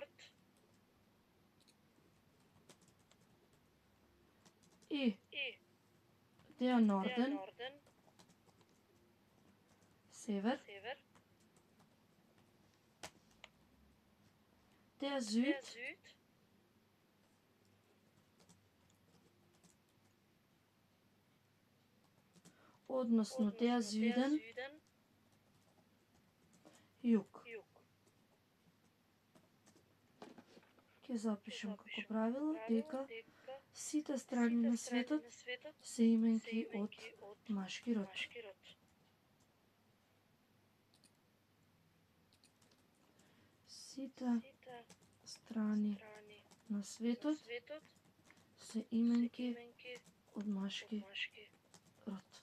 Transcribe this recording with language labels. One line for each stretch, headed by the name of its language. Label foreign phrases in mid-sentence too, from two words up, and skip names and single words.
German: и der Norden, Север, der Süd, односно der Süden,
Macedonian: Југ. Ќе запишам како правило дека сите страни на светот се именки од машки род. Сите страни на светот се именки од машки род.